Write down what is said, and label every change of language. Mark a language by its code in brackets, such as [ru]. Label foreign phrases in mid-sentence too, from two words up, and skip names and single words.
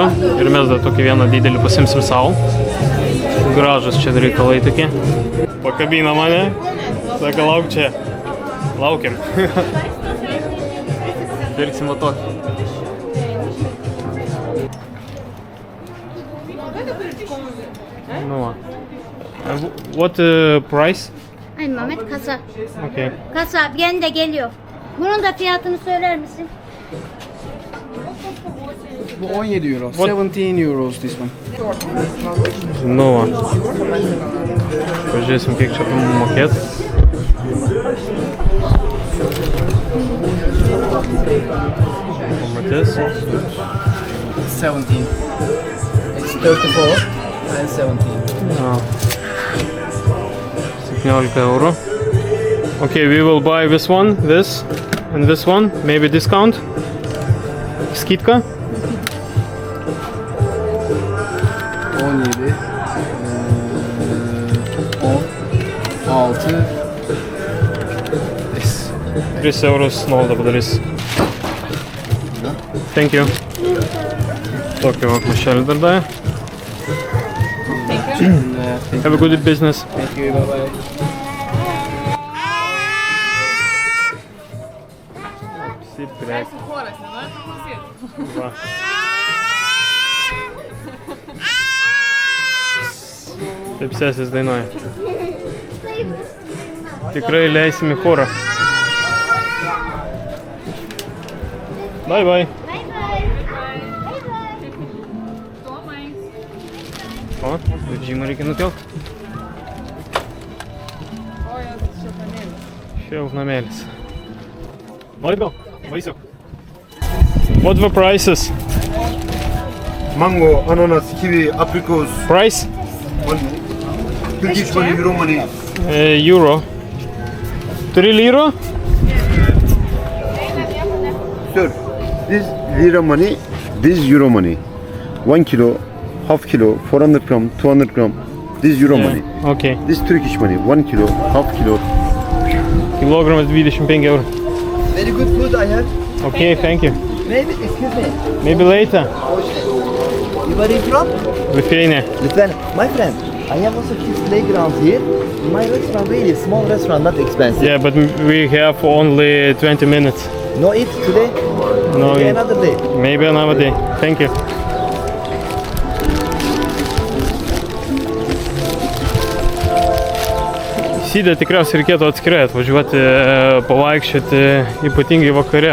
[lt] Ir mes dar tokį vieną didelį pasimsim savo. Gražus čia reikalai tokie. Pakabina mane. Saka, lauk čia. Laukiam. Pirksim va tokį. Nu va. [en] What price? [tr] Ay Mehmet kasa. Okay. Kasa yeni de geliyor. Bunun da fiyatını söyler misin? [en] Bu 17 euro. 17 euros this one. [lt] Nu va. Pažiūrėsim, kiek čia mokėt. Pamatys. 17. [en] It's 34 and 17. [lt] Ja. 17 eurų. [en] Okay, we will buy this one, this, and this one. Maybe discount. Skidka. 17. 10. 6. This. [lt] 3 eurus nuolaidą padarys. [en] Thank you. [lt] Tokį va maišelį dar davė. [en] Have a good business. Thank you. Bye bye. [lt] Stiprek. Va. Taip sesės dainuoja. tikrai leisim į chorą. Bye bye. O, vežimą reikia nukelt. Šiltnamėlis. Nori gal? Vaisiu. [en] What the prices? Mango, ananas, kiwi, apricot, Price? Turkish money, euro money. Euro. 3 lira? Sir, this lira money, this euro money. 1 kilo, half kilo, 400 gram, 200 gram. This euro money. Okay. This Turkish money, 1 kilo, half kilo. [lt] Kilogramas 25 eurų. [en] Very good food I have. Okay, thank you. Maybe, excuse me. Maybe later. Where are you from? Lithuania. Lithuania. My friend, I have also kids playground here. My restaurant really small restaurant, not expensive. Yeah, but we have only 20 minutes. No eat today. No, Maybe another day. maybe another day. Thank you. [lt] Sydę tikriausiai reikėtų atskirai atvažiuoti, pavaikščioti, ypatingai vakare.